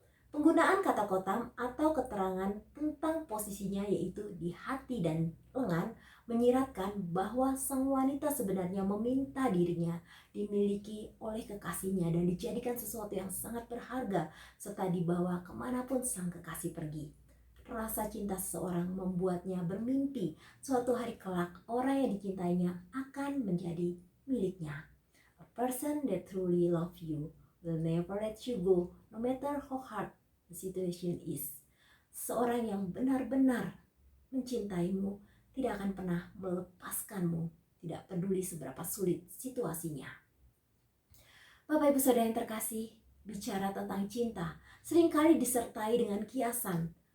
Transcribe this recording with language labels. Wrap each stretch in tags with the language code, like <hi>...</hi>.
<id>Penggunaan kata khotam atau keterangan tentang posisinya, yaitu di hati dan lengan, menyiratkan bahwa sang wanita sebenarnya meminta dirinya dimiliki oleh kekasihnya dan dijadikan sesuatu yang sangat berharga serta dibawa kemanapun sang kekasih pergi. Rasa cinta seseorang membuatnya bermimpi suatu hari kelak orang yang dicintainya akan menjadi miliknya.</id> <en>A person that truly loves you will never let you go, no matter how hard the situation is.</en> <id>Seorang yang benar-benar mencintaimu tidak akan pernah melepaskanmu, tidak peduli seberapa sulit situasinya. Bapak Ibu Saudara yang terkasih, bicara tentang cinta seringkali disertai dengan kiasan.</id>